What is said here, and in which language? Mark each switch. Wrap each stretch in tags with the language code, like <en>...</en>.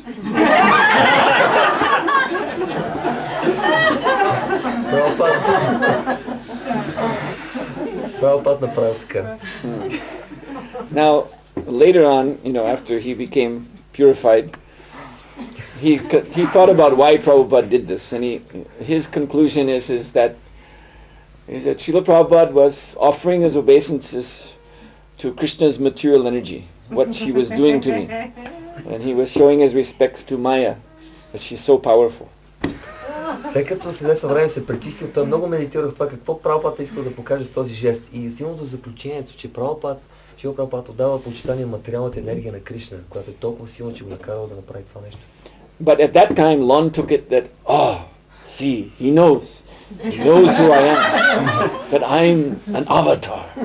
<bg>Prabhupada направи така.</bg> <en>Now, later on, after he became purified, he thought about why Prabhupada did this, and his conclusion is that Srila Prabhupada was offering his obeisances to Krishna's material energy, what she was doing to me, and he was showing his respects to Maya, that she's so powerful.</en> <bg>След като след известно време се пречистил, той много медитира в това какво Прабхупада искал да покаже с този жест. И стигнал до заключението, че Шрила Прабхупада отдава почитание на материалната енергия на Кришна, която е толкова силна, че го накарала да направи това нещо.</bg> <en>But at that time, Lon took it that, see, he knows who I am, that I'm an avatar.</en>